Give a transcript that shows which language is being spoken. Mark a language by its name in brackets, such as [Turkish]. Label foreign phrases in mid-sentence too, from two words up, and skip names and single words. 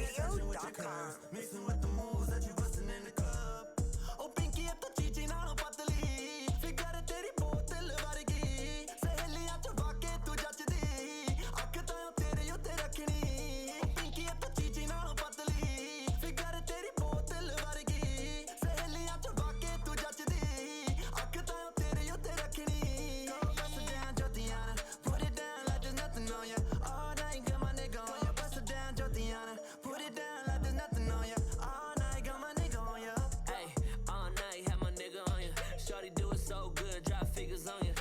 [English] radio.com. Mixing with the moves that you bustin' in the club. [Punjabi] ਓਹ, ਪਿੰਕੀ, ਅਬ ਤੋ ਚੀਚੀ ਨਾਲੋਂ ਪਤਲੀ. ਫਿਗਰ ਤੇਰੀ ਬੋਤਲ ਵਰਗੀ। ਸਹੇਲੀਆਂ 'ਚ ਵਾਕੇ ਤੂੰ ਜਚਦੀ. ਅੱਖ ਤਾਂ ਤੇਰੇ ਉੱਤੇ ਰੱਖਣੀ. ਓਹ, ਪਿੰਕੀ, ਅਬ ਤੋ ਚੀਚੀ ਨਾਲੋਂ ਪਤਲੀ। ਫਿਗਰ ਤੇਰੀ ਬੋਤਲ ਵਰਗੀ. ਸਹੇਲੀਆਂ 'ਚ ਵਾਕੇ ਤੂੰ ਜਚਦੀ. ਅੱਖ ਤਾਂ ਤੇਰੇ ਉੱਤੇ ਰੱਖਣੀ. [English] Go bust it down, Jyotiana. Put it down like there's nothing on ya. All night, got my nigga on ya. Bust it down, Jyotiana. Put it down like there's nothing on ya. All night, got my nigga on ya. Ay, all night, have my nigga on ya. Shorty do it so good, drop figures on ya.